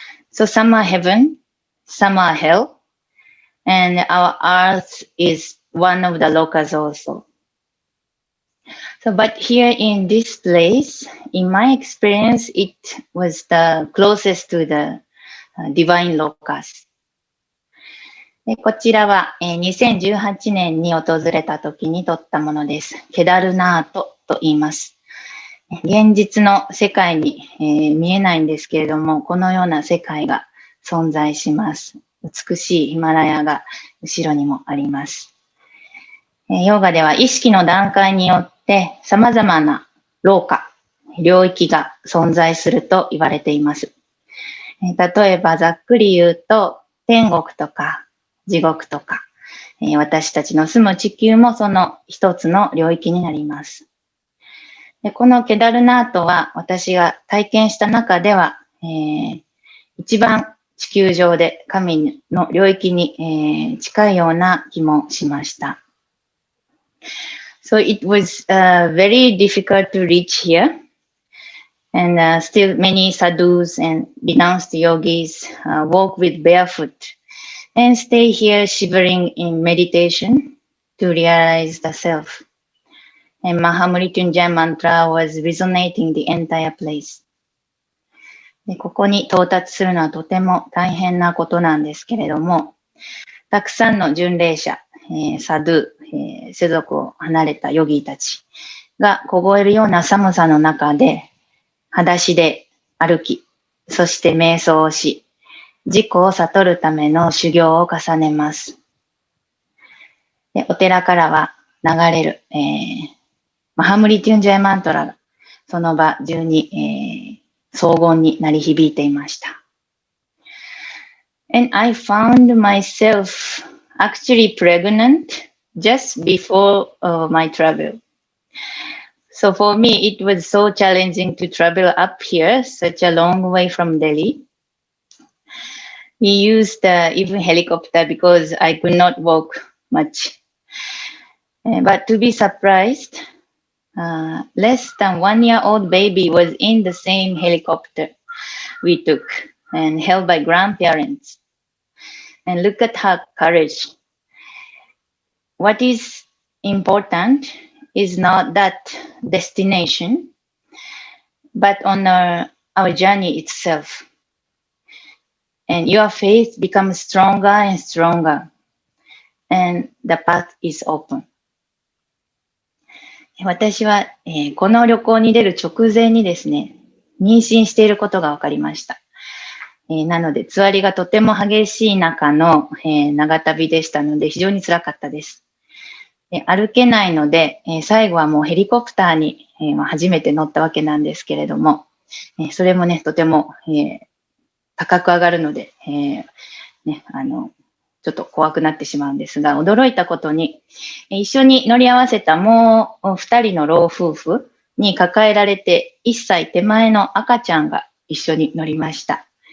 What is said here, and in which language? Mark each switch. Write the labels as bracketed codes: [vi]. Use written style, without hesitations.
[en] So some are heaven, some are hell, and our earth is one of the locus also. So, but here in this place, in my experience, it was the closest to the divine locus. [ja] でこちらは、2018年に訪れた時に撮ったものです。ケダルナートと言います。現実の世界に、見えないんですけれども、このような世界が存在します。美しいヒマラヤが後ろにもあります。ヨガでは意識の段階によって様々な廊下、領域が存在すると言われています。例えばざっくり言うと、天国とか地獄とか、私たちの住む地球もその一つの領域になります。でこのケダルナートは私が体験した中では、一番地球上で神の領域に、近いような気もしました。 [en] So it was very difficult to reach here, and still many sadhus and renounced yogis walk with barefoot and stay here shivering in meditation to realize the self. And Mahamrityunjaya mantra was resonating the entire place. [ja] でここに到達するのはとても大変なことなんですけれども、たくさんの巡礼者、サドゥ、世俗を離れたヨギたちが凍えるような寒さの中で、裸足で歩き、そして瞑想をし、自己を悟るための修行を重ねます。でお寺からは流れる、マハムリテュンジャイマントラがその場中に、荘厳に鳴り響いていました。 [en] And I found myself actually pregnant just before my travel. So for me, it was so challenging to travel up here, such a long way from Delhi. We used even helicopter because I could not walk much. But to be surprised, less than 1-year-old baby was in the same helicopter we took and held by grandparents. And look at her courage. What is important is not that destination, but on our journey itself. And your faith becomes stronger and stronger, and the path is open. [ja] 私は、この旅行に出る直前にですね、妊娠していることが分かりました。なので、つわりがとても激しい中の、長旅でしたので、非常に辛かったです。歩けないので、最後はもうヘリコプターに、初めて乗ったわけなんですけれども、それもね、とても、高く上がるので、ちょっと怖くなってしまうんですが、驚いたことに、一緒に乗り合わせたもう2人の老夫婦に抱えられて、1歳手前の赤ちゃんが一緒に乗りました。